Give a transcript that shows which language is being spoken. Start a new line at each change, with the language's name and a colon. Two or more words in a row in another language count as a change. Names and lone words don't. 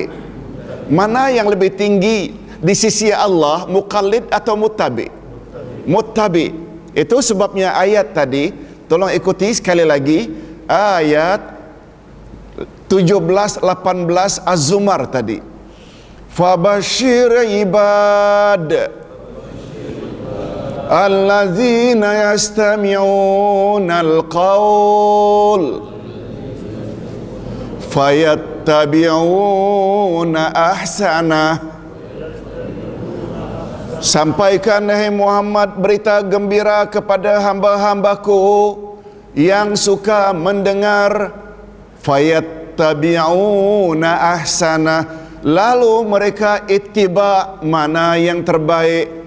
Indonesian: Mana yang lebih tinggi di sisi Allah, muqallid atau muttabi'? Muttabi'. Itu sebabnya ayat tadi, tolong ikuti sekali lagi, ayat 17-18 Az-Zumar tadi.
Arabic: فبشر عباد الذين يستمعون القول فيتبعون أحسنه.
Indonesian: Sampaikan, hai Muhammad, berita gembira kepada hamba-hambaku yang suka mendengar,
Arabic: فيتبعون أحسن,
Indonesian: lalu mereka ittiba mana yang terbaik.